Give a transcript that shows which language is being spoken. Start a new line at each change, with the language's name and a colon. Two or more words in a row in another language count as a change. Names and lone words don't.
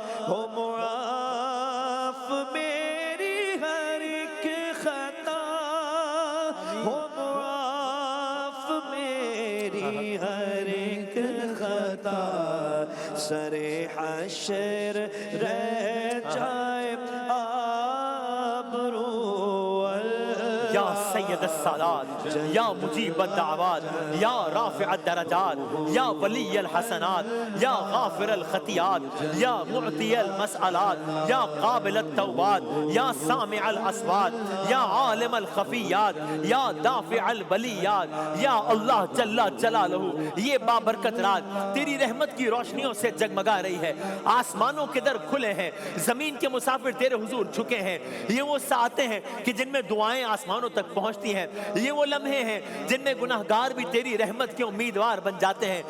Urdu: ہو معاف میری ہر ایک خطا، ہو معاف میری ہر ایک خطا، سر حشر رہ جائے آبرو،
Arabic: یا سید السادات، یا مجیب الدعوات، یا رافع الدرجات، یا ولی الحسنات، یا غافر الخطیات، یا معطی المسئلات، یا قابل التوبات، یا سامع الاصوات، یا عالم الخفیات، یا دافع البلیات۔
Urdu: یا اللہ جل جلالہ، یہ بابرکت رات تیری رحمت کی روشنیوں سے جگمگا رہی ہے، آسمانوں کے در کھلے ہیں، زمین کے مسافر تیرے حضور جھکے ہیں، یہ وہ ساعتیں ہیں کہ جن میں دعائیں آسمانوں تک پہنچتی ہیں، یہ وہ لمحے ہیں جن میں گناہگار بھی تیری رحمت کے امیدوار بن جاتے ہیں۔